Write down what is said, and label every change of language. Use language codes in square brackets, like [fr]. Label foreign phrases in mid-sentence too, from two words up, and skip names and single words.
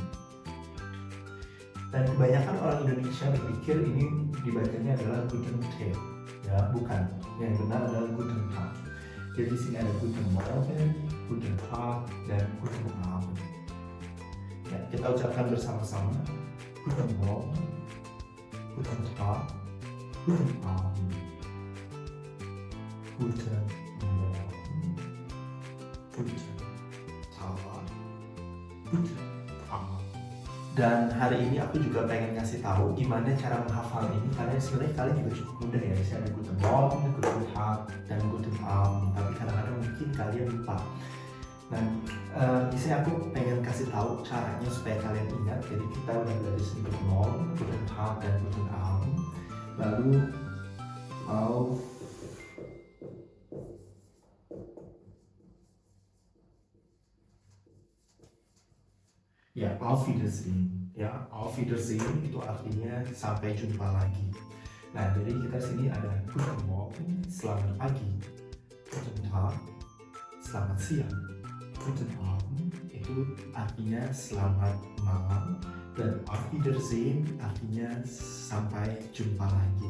[id] Dan kebanyakan orang Indonesia berpikir ini dibacanya adalah [de] Guten Tag, [id] ya bukan. Yang benar adalah [de] Guten Tag. [id] Jadi di sini ada [de] Guten Morgen, Guten Tag, dan Guten Abend. [id] Ya, kita ucapkan bersama-sama. [de] Guten Morgen, Guten Tag, Guten Abend. Guten Morgen, Guten Tag, Guten Abend. [id] Dan hari ini aku juga pengen ngasih tahu gimana cara menghafal ini karena sebenarnya kalian juga cukup mudah ya. Misalnya ada [de] Guten Morgen, Guten Tag, dan Guten Abend. [id] Tapi kadang-kadang mungkin kalian lupa. Nah, misalnya aku pengen kasih tahu caranya supaya kalian ingat. Jadi kita udah belajar sini [de] Guten Morgen, Guten Tag, [id] dan [de] Guten Abend. Lalu Auf Wiedersehen. [id] Ya, [de] Auf Wiedersehen [id] itu artinya sampai jumpa lagi. Nah, jadi kita sini ada [de] Guten Morgen, [id] selamat pagi. [de] Guten Tag, [id] selamat siang. [de] Guten Abend [id] itu artinya selamat malam. Dan [de] Auf Wiedersehen [id] artinya sampai jumpa lagi.